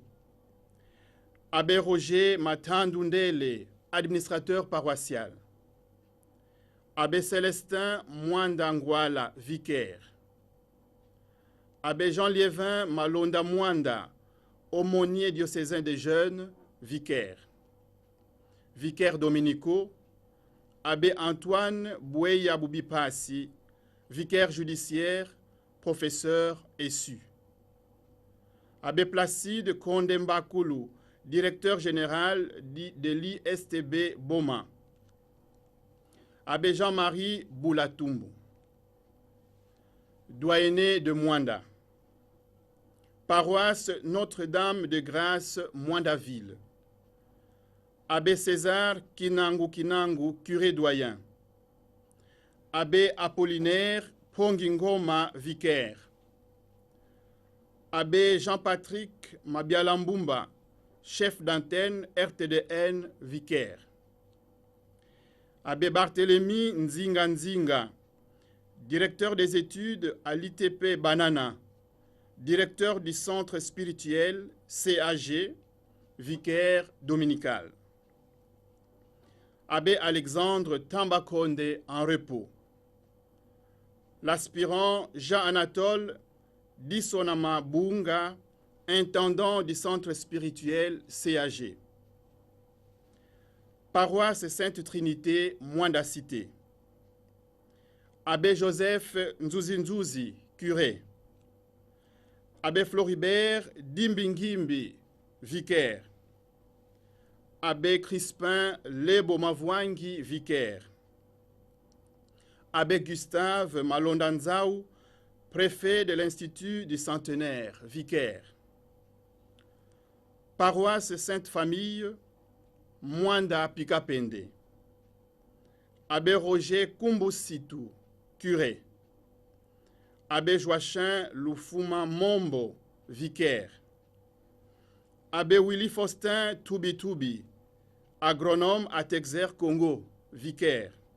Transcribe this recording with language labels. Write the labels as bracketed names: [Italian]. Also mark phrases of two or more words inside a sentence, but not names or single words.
[French] Abbé Roger Matandundele, administrateur paroissial. Abbé Célestin Mwandangwala, vicaire. Abbé Jean Liévin Malonda Mwanda, aumônier diocésain des jeunes, vicaire. Vicaire dominicaux, Abbé Antoine Boueya Boubipassi, vicaire judiciaire, professeur essu. Abbé Placide Kondembakulu, directeur général de l'ISTB Boma. Abbé Jean-Marie Boulatumbu. Doyenné de Mwanda. Paroisse Notre-Dame de Grâce, Mwandaville. Abbé César Kinangu, curé doyen. Abbé Apollinaire Pongingoma, vicaire. Abbé Jean-Patrick Mabialambumba, chef d'antenne RTDN, vicaire. Abbé Barthélemy Nzinga, directeur des études à l'ITP Banana, directeur du centre spirituel CAG, vicaire dominical. Abbé Alexandre Tambakonde en repos. L'aspirant Jean-Anatole Dissonama Bunga, intendant du centre spirituel CAG. Paroisse Sainte Trinité, Mwanda Cité. Abbé Joseph Nzuzi, curé. Abbé Floribert Dimbingimbi, vicaire. Abbé Crispin Lebo Mavwangi, vicaire. Abbé Gustave Malondanzao, préfet de l'Institut du Centenaire, vicaire. Paroisse Sainte-Famille, Mwanda Pikapende. Abbé Roger Kumbusitu, curé. Abbé Joachim Lufuma Mombo, vicaire. Abbé Willy Faustin Toubi, agronome à Texer, Congo, vicaire.